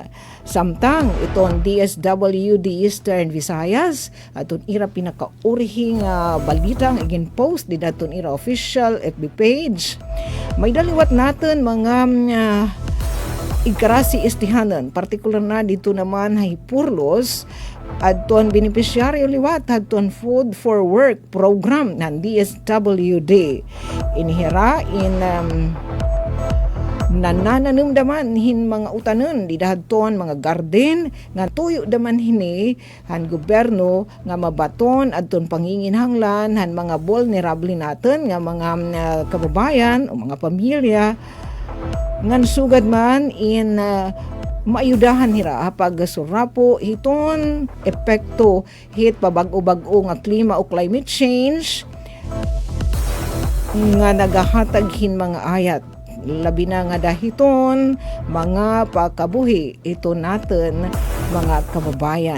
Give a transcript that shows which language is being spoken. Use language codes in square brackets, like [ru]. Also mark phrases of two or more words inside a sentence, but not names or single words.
[war] Samtang iton DSWD Eastern Visayas aton ira pinakaurihi nga balita nga igin-post didaton ira [en] official FB page. [war] May daliwat natin mga ikarasi istihanan, partikular na dito naman ay Purlos adton benepisyaryo liwat adton Food for Work program ng DSWD. Inihira in nananumdaman hin mga utanon di dahadton mga garden nga tuyo daman hini han gobyerno nga mabaton adton panginginhanglan han mga vulnerable natin nga mga kababayan o mga pamilya ngan sugad man in maayudahan hira pag surapo hiton epekto hit pabag-o-bag-o nga klima o [en] climate change [war] nga nagahatag hin mga ayat labi na nga dahiton mga pagkabuhi ito natin mga kababayan.